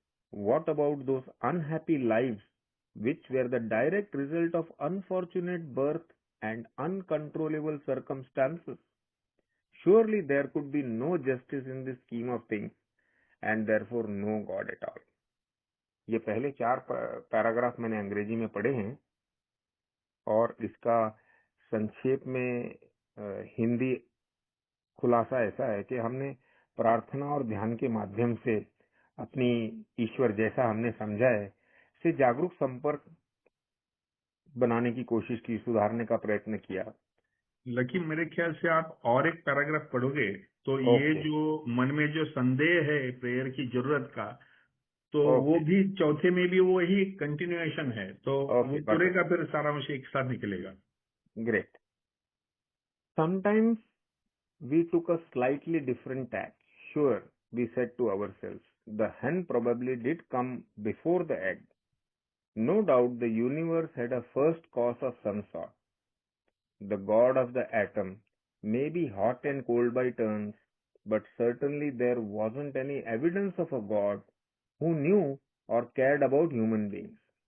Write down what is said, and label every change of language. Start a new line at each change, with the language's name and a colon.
English: What about those unhappy lives which were the direct result of unfortunate birth and uncontrollable circumstances? Surely there could be no justice in this scheme of things and therefore no God at all.
Hindi: ये पहले 4 paragraph मैंने अंग्रेजी में पढ़े हैं और इसका संक्षेप में हिंदी खुलासा ऐसा है कि हमने प्रार्थना और ध्यान के माध्यम से अपनी ईश्वर जैसा हमने समझा है से जागरूक संपर्क बनाने की कोशिश की, सुधारने का प्रयत्न किया। लेकिन मेरे ख्याल से आप और एक पैराग्राफ पढ़ोगे तो ये जो मन में जो संदेह है प्रेयर की जरूरत का, तो वो भी चौथे में भी वही कंटिन्यूएशन है, तो वो पूरे का फिर सारांश एक साथ निकलेगा।
English: Great. Sometimes we took a slightly different tack. Sure, we said to ourselves, the hen probably did come before the egg. No doubt the universe had a first cause of some sort. The god of the atom may be hot and cold by turns, but certainly there wasn't any evidence of a god who knew or cared about human beings.